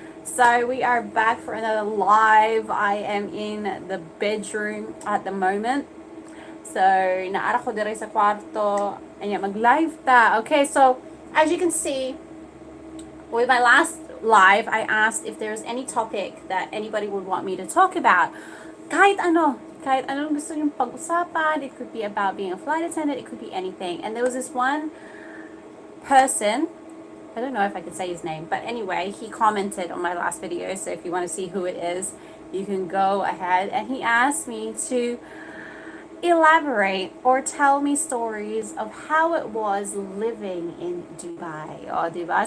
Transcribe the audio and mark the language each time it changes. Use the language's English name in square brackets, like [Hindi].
[English] So we are back for another live. I am in the bedroom at the moment. [Cebuano] So, naara ko dire sa kwarto. Ayan, mag-live ta. [English] Okay, so as you can see, with my last live, I asked if there's any topic that anybody would want me to talk about. [Filipino] Kahit anong gusto niyong pag-usapan. [English] It could be about being a flight attendant. It could be anything. And there was this one person, I don't know if I could say his name, but anyway, he commented on my last video. So if you want to see who it is, you can go ahead. And he asked me to elaborate or tell me stories of how it was living in Dubai. [Filipino] O, diba?